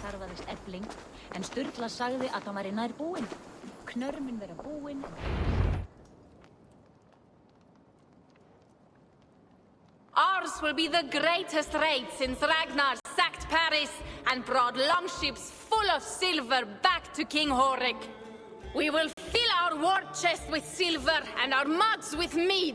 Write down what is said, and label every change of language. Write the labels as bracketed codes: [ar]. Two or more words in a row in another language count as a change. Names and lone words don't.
[is] barist Efling, en Sturla sagði að hann væri nær búinn. Knörmin vera búinn. [en] Ours will be the greatest raid since Ragnar sacked Paris and brought longships full of silver back to King Horik. We will fill our war chest with silver and our mugs with mead.